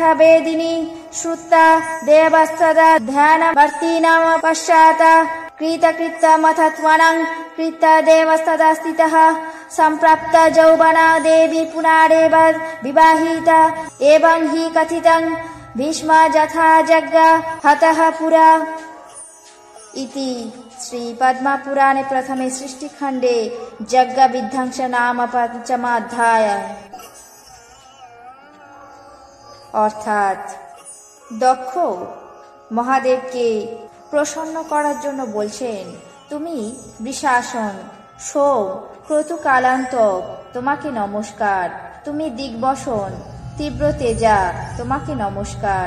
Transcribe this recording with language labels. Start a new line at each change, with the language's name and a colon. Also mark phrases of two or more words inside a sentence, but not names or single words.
Sanskrit: वेदिनी श्रुता देवस्तदा ध्यानवर्तिनां पश्चात् कृतकृत्यमथत्वनं कृतदेवस्तदा स्थितः सम्प्राप्त यौवना देवी पुनारेव विवाहिता एवं हि कथितं भीष्म यथा यज्ञ हतः पुरा इति श्री पद्मपुराणे प्रथमे सृष्टिखण्डे यज्ञ विध्वंस नाम पंचमाध्याय।
Bangla: অর্থাৎ দক্ষ মহাদেবকে প্রসন্ন করার জন্য বলছেন, তুমি বৃষাসন, সোম, ক্রতুকালান্তক, তোমাকে নমস্কার। তুমি দিগ্বসন, তীব্র তেজা, তোমাকে নমস্কার।